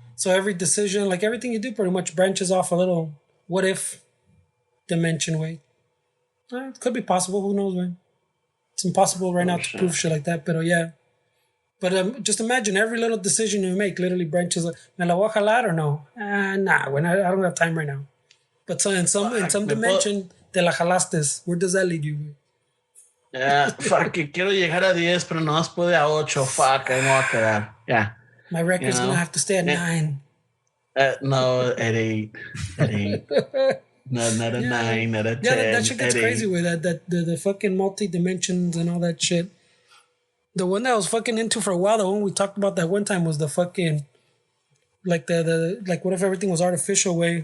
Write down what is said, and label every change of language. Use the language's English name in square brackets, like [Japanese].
[English] So every decision, like everything you do, pretty much branches off a little what if dimension way. It could be possible. Who knows, man? It's impossible right now to prove shit like that. But yeah. But just imagine every little decision you make literally branches. [Spanish] Me la voy a jalar [English] or no? Nah, when I don't have time right now. But so in some dimension, [Spanish] te la jalastes. [English] Where does that lead you? [Spanish] Güey? [English] Yeah, fuck, [Spanish] quiero llegar a 10, pero no más puede a 8. [English] Fuck, [Spanish] ahí me voy a quedar. [English] Yeah. My record's going to have to stay at 9. No, at 8. At 8. No, not a 9, not a 10. Yeah, that shit gets crazy with that. The fucking multi-dimensions and all that shit. The one that I was fucking into for a while, the one we talked about that one time was the fucking, like like what if everything was artificial way?